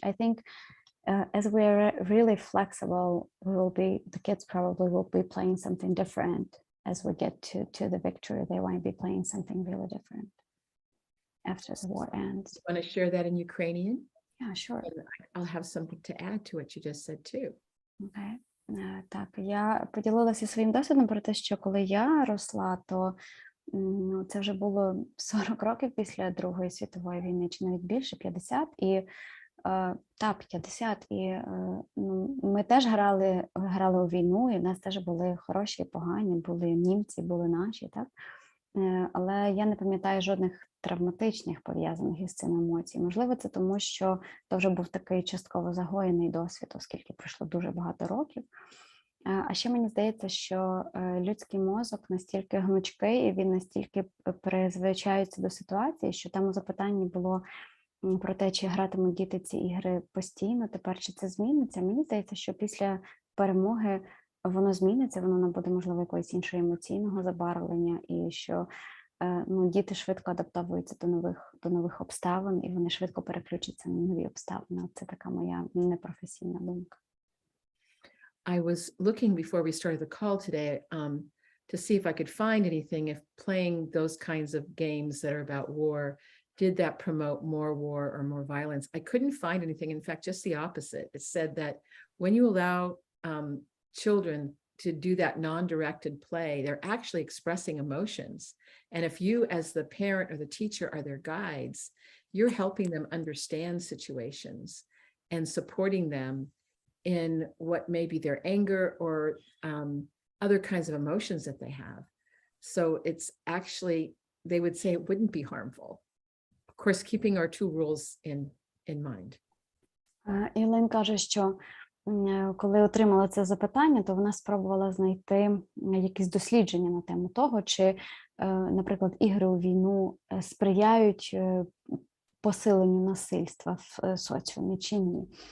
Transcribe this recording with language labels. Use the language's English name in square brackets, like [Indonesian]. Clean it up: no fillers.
[English] I think as we're really flexible, the kids probably will be playing something different as we get to the victory. They might be playing something really different after the war ends. You want to share that in Ukrainian? Yeah, sure. And I'll have something to add to what you just said too. Okay. [Ukrainian] Так, я поділилася своїм досвідом про те, що коли я росла, то це вже було 40 років після Другої світової війни, чи навіть більше, 50, і 50, і ми теж грали у війну, і в нас теж були хороші і погані, були німці, були наші, так? Але я не пам'ятаю жодних травматичних пов'язаних із цим емоцій. Можливо, це тому, що це вже був такий частково загоєний досвід, оскільки пройшло дуже багато років. А ще мені здається, що людський мозок настільки гнучкий, і він настільки призвичається до ситуації, що там у запитанні було про те, чи гратимуть діти ці ігри постійно, тепер чи це зміниться. Мені здається, що після перемоги воно зміниться, воно набуде, можливо, якогось іншого емоційного забарвлення, і що діти швидко адаптовуються до нових обставин, і вони швидко переключаться на нові обставини. Це така моя непрофесійна думка. [English] I was looking before we started the call today to see if I could find anything if playing those kinds of games that are about war, did that promote more war or more violence? I couldn't find anything. In fact, just the opposite. It said that when you allow children to do that non-directed play, they're actually expressing emotions. And if you, as the parent or the teacher, are their guides, you're helping them understand situations and supporting them in what may be their anger or other kinds of emotions that they have. So it's actually, they would say it wouldn't be harmful. Of course, keeping our two rules in mind. [Ukrainian] Ілин каже, що коли отримала це запитання, то вона спробувала знайти якісь дослідження на тему того, чи, наприклад, ігри у війну сприяють посиленню насильства в соціумі чи ні.